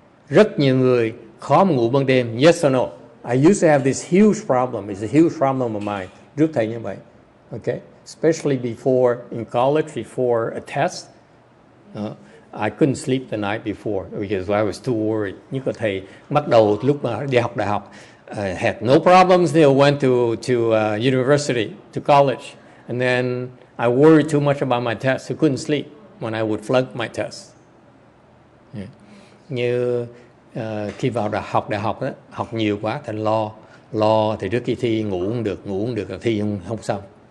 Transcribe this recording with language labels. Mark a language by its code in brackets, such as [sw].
[vi] Rất nhiều người khó mà ngủ ban đêm. [en] Yes or no? I used to have this huge problem. It's a huge problem of mine. [vi] Trước thầy như vậy. [en] Okay? Especially before in college, before a test. I couldn't sleep the night before because I was too worried. [vi] Như có thầy bắt đầu lúc mà đi học đại học, [en] had no problems until went to university, to college. And then I worried too much about my test, so couldn't sleep when I would flunk my test. Yeah. [vi] Như khi vào đại học đó, học nhiều quá thành lo thì trước khi thi ngủ không được thi không xong.